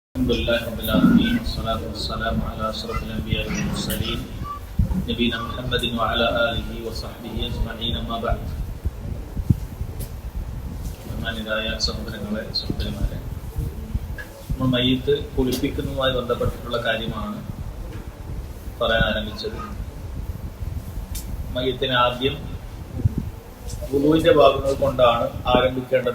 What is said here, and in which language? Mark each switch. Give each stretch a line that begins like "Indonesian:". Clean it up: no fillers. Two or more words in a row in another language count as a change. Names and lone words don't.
Arabic: لله رب العالمين والصلاة والسلام على أشرف الأنبياء والمرسلين نبينا محمد وعلى آله وصحبه أجمعين أما بعد.
Malayalam: ബഹുമാന്യരായ സഹോദരങ്ങളെ സഹോദരിമാരെ, നമ്മൾ മയ്യിത്ത് കുളിപ്പിക്കുന്നതുമായി ബന്ധപ്പെട്ടിട്ടുള്ള കാര്യമാണ് പറയാൻ ആരംഭിച്ചത്. മയ്യിത്തിനെ ആദ്യം വുളുവിന്റെ ഭാഗങ്ങൾ കൊണ്ടാണ് ആരംഭിക്കേണ്ടത്.